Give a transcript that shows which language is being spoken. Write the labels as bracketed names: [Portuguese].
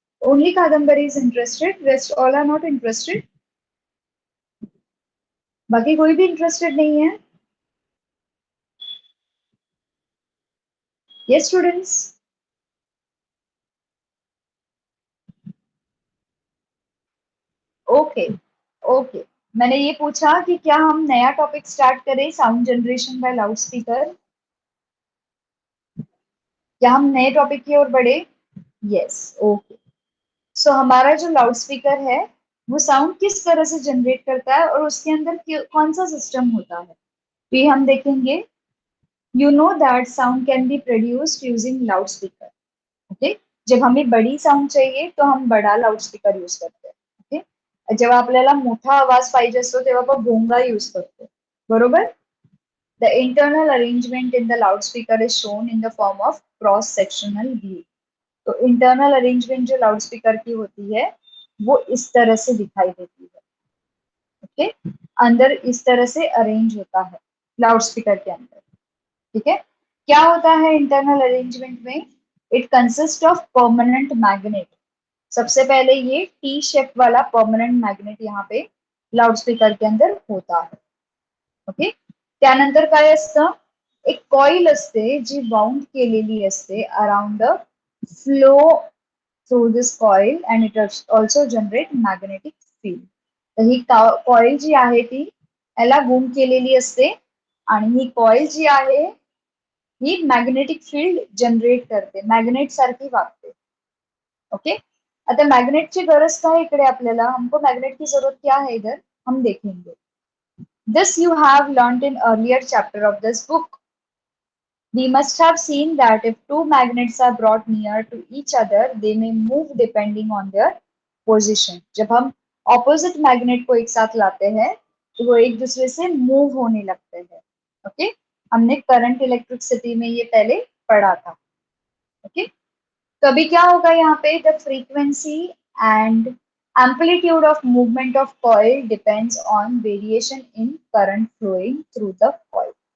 [English] Only Kadambari is interested. Rest all are not interested. [Hindi] बाकी कोई भी इंटरेस्टेड नहीं है? [English] Yes, students. Okay, okay. [Hindi] मैंने ये पूछा कि क्या हम नया टॉपिक स्टार्ट करें, sound generation by loud speaker? क्या हम नए टॉपिक की ओर बढ़े? Yes, okay. सो हमारा जो लाउड स्पीकर है वो साउंड किस तरह से जनरेट करता है और उसके अंदर कौन सा सिस्टम होता है, तो ये हम देखेंगे. [English] You know that sound can be produced using loudspeaker. Okay. [Hindi] जब हमें बड़ी साऊंड चाहिए तो हम बडा लाऊडस्पीकर यूज करते हैं. [English] Okay. [Marathi] जेव्हा आपल्याला मोठा आवाज पाहिजे असतो तेव्हा आपण भोंगा यूज करतो, बरोबर. [English] The internal arrangement in the loudspeaker is shown in the form of cross sectional view. [Hindi] तो इंटरनल अरेंजमेंट जो लाउडस्पीकर की होती है वो इस तरह से दिखाई देती है. ओके. अंदर इस तरह से अरेंज होता है लाउडस्पीकर के अंदर. ठीक है. क्या होता है इंटरनल अरेंजमेंट में? It consist of permanent magnet. सबसे पहले ये टी शेप वाला परमनंट मॅग्नेट यहाँ पे लाउडस्पीकर के अंदर होता है. [English] Okay. [Marathi] त्यानंतर काय असतं, एक कॉइल असते जी बाउंड केलेली असते [English] Around the flow through this coil and it also generate magnetic field. [Marathi] तर ही कॉइल जी आहे ती याला गुंड केलेली असते आणि ही कॉइल जी आहे ही मॅग्नेटिक फील्ड जनरेट करते, मॅग्नेट सारखी वागते. [Hindi] ओके. [Marathi] आता मैग्नेट की गरज का है इकडे आपल्याला, [Hindi] हमको मैग्नेट की जरूरत क्या है इधर हम देखेंगे. [English] This you have learnt in earlier chapter of this book. We must have seen that if two magnets are brought near to each other, they may move depending on their position. [Hindi] जब हम opposite magnet को एक साथ लाते हैं तो वो एक दूसरे से मूव होने लगते हैं. ओके. हमने करंट इलेक्ट्रिसिटी में ये पहले पढ़ा था. ओके. तो अभी क्या होगा यहाँ पे, [English] The frequency and amplitude of movement of coil depends on variation in current flowing through the coil.